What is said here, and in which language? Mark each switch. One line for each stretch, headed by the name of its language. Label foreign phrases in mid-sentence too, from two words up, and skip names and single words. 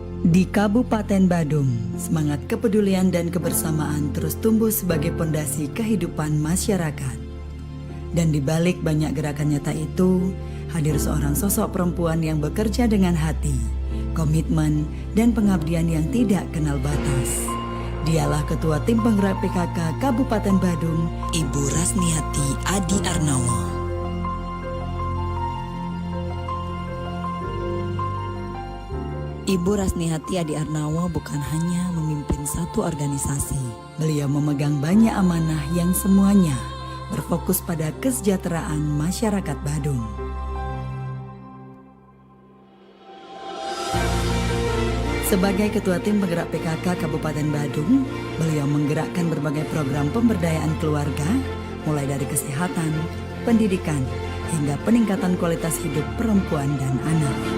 Indonesian: Di Kabupaten Badung, semangat kepedulian dan kebersamaan terus tumbuh sebagai pondasi kehidupan masyarakat. Dan di balik banyak gerakan nyata itu, hadir seorang sosok perempuan yang bekerja dengan hati, komitmen, dan pengabdian yang tidak kenal batas. Dialah Ketua Tim Penggerak PKK Kabupaten Badung, Ibu Rasniati Adi Arnawo. Ibu Rasniati Adi Arnawo bukan hanya memimpin satu organisasi. Beliau memegang banyak amanah yang semuanya berfokus pada kesejahteraan masyarakat Badung. Sebagai Ketua Tim Penggerak PKK Kabupaten Badung, beliau menggerakkan berbagai program pemberdayaan keluarga, mulai dari kesehatan, pendidikan, hingga peningkatan kualitas hidup perempuan dan anak.